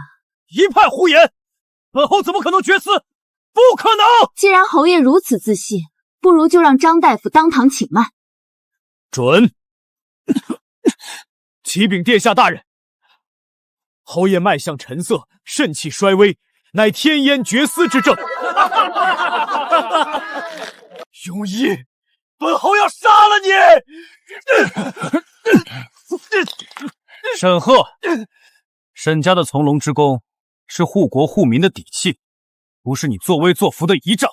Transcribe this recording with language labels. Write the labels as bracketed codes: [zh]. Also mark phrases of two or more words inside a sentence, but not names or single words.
[zh] 一派胡言，本侯怎麼可能絕嗣？不可能！既然侯爺如此自信，不如就讓張大夫當堂請脈。准。啟稟殿下大人， 侯爺脈象沉色，腎氣衰微，乃天烟绝絲之症。庸医，本侯要杀了你！沈赫，沈家的从龙之功是护国护民的底气，不是你作威作福的仪仗。